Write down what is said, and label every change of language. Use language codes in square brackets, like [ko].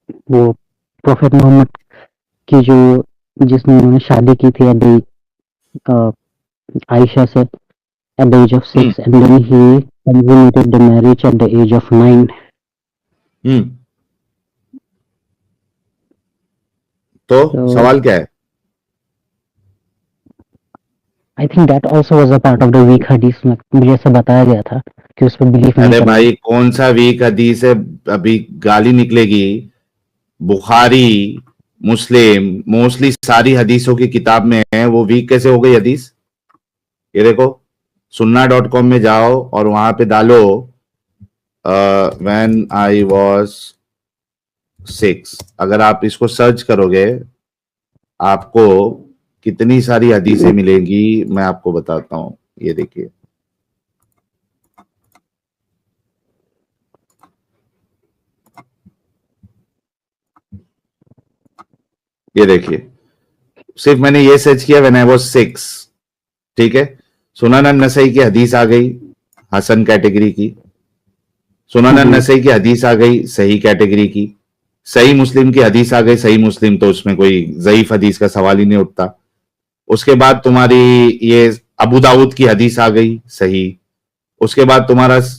[hi] वो प्रोफेट मोहम्मद की जो जिसने उन्होंने शादी की थी आयशा से [en] at the age of 6 and then he consummated the marriage at the age of 9. [hi] तो सवाल क्या है? [en] I think that also was a part of the weak hadith. [hi] मुझे ऐसा बताया गया था कि उस पर बिलीफ नहीं. अरे भाई कौन सा वीक हदीस है? अभी गाली निकलेगी. बुखारी, मुस्लिम, मोस्टली सारी हदीसों की किताब में है. वो वीक कैसे हो गई हदीस? ये देखो, sunnah.com में जाओ और वहां पे डालो [en] when I was 6. [hi] अगर आप इसको सर्च करोगे आपको कितनी सारी हदीसें मिलेंगी, मैं आपको बताता हूं. ये देखिए, ये देखिए, सिर्फ मैंने ये सर्च किया व्हेन आई वाज 6. ठीक है. सुनन नसई की हदीस आ गई हसन कैटेगरी की. सुनन नसई की हदीस आ गई सही कैटेगरी की. सही मुस्लिम की हदीस आ गई. सही मुस्लिम तो उसमें कोई ज़ईफ हदीस का सवाल ही नहीं उठता. उसके बाद तुम्हारी ये अबू दाऊद की हदीस आ गई सही. उसके बाद तुम्हारा